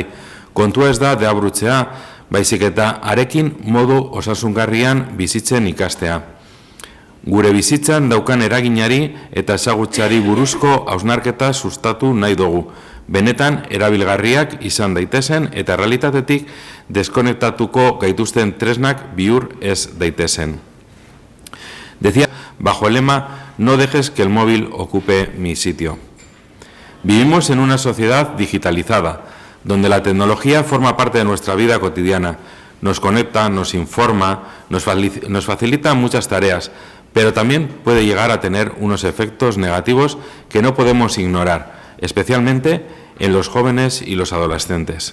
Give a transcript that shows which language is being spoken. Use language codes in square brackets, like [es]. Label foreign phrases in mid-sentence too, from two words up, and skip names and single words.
[eu] Kontua ez da deabrutzea, baizik eta arekin modu osasungarrian bizitzen ikastea. Gure bizitzan daukan eraginari eta ezagutzari buruzko hausnarketa sustatu nahi dugu. Benetan erabilgarriak izan daitezen eta errealitatetik deskonektatuko gaituzten tresnak bihur ez daitezen. [es] Decía, bajo el lema, no dejes que el móvil ocupe mi sitio. Vivimos en una sociedad digitalizada, donde la tecnología forma parte de nuestra vida cotidiana. Nos conecta, nos informa, nos facilita muchas tareas, pero también puede llegar a tener unos efectos negativos que no podemos ignorar, especialmente en los jóvenes y los adolescentes.